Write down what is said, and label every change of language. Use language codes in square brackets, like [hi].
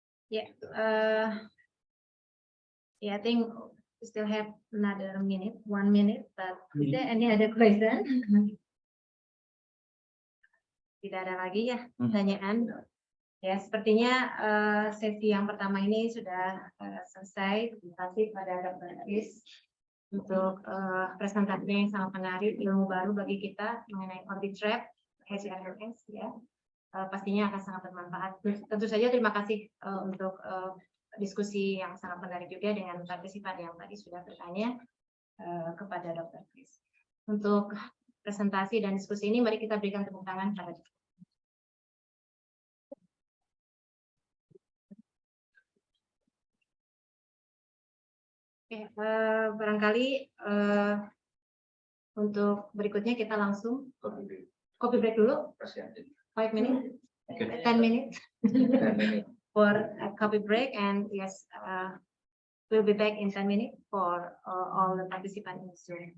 [en] Yeah, yeah, I think we still have another minute, 1 minute, but is there any other question? [id] Tidak ada lagi ya pertanyaan. Ya, sepertinya sesi yang pertama ini sudah selesai. Terima kasih pada Dr. Chris untuk presentasinya yang sangat menarik, ilmu baru bagi kita mengenai orbit trap HRMS ya. Pastinya akan sangat bermanfaat. Tentu saja terima kasih untuk diskusi yang sangat menarik juga dengan partisipan yang tadi sudah bertanya kepada Dr. Chris. Untuk presentasi dan diskusi ini, mari kita berikan tepuk tangan pada Oke, barangkali untuk berikutnya kita langsung kopi break dulu. [en] 5 minutes, 10 minutes for a coffee break, and yes, we'll be back in 10 minutes for all the participants in Zoom.